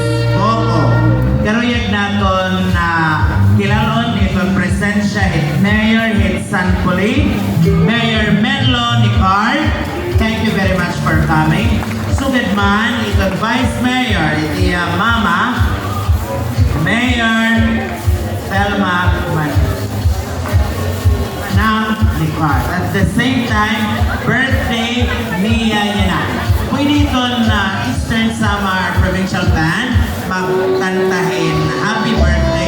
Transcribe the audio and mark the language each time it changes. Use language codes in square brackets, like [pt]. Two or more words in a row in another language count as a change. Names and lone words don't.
[war] Coco. Karuyag naton na kilalon itong presensya Mayor Hitsan Puli, Mayor Menlo Nicard. [en] Thank you very much for coming. [war] Sugad man, itong Vice Mayor, iti Mama, Mayor Thelma Manang Nicard. [en] At the same time, birthday [tl] niya yan. [war] Pwede itong Eastern Samar Provincial Band magkantahin [en] happy birthday.